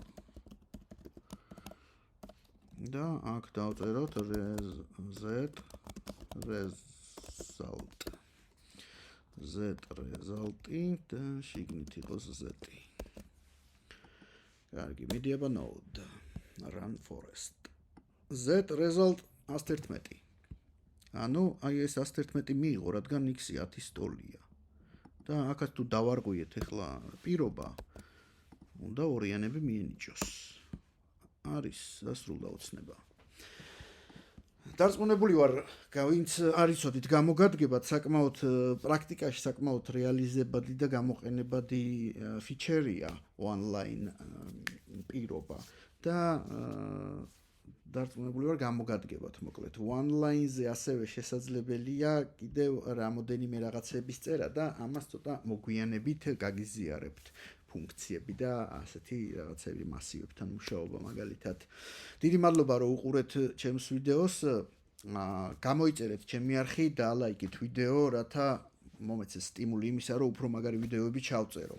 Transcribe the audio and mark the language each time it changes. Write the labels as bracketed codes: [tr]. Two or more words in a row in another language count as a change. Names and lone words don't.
[ka] და აქ დავწეროთ result. z result-ი და შიგნით იყოს z-ი. კარგი, მიდიება node. [en] Run forest. Z result 111. [ka] ანუ აი ეს 111 მიიღო, რადგან x-ი 10-ის ტოლია. და აქაც თუ დავარღვიეთ ახლა პირობა, უნდა ორიანები მიენიჭოს. არის დასრულდა ოცნება. დარწმუნებული ვარ, ვინც არ იცოდით გამოგადგებათ, საკმაოდ პრაქტიკაში საკმაოდ რეალიზებადი და გამოყენებადი ფიჩერია online პირობა და დარწმუნებული ვარ გამოგადგებათ მოკლედ. One-line-ზე ასევე შესაძლებელია კიდევ რამოდენიმე რაღაცების წერა და ამას ცოტა მოგვიანებით გაგიზიარებთ ფუნქციები და ასეთი რაღაცები მასივებთან მუშაობა მაგალითად. დიდი მადლობა რომ უყურეთ ჩემს ვიდეოს. გამოიწერეთ ჩემი არხი და ლაიქით ვიდეო, რათა მომეცეს სტიმული იმისა, რომ უფრო მაგარი ვიდეოები ჩავწერო.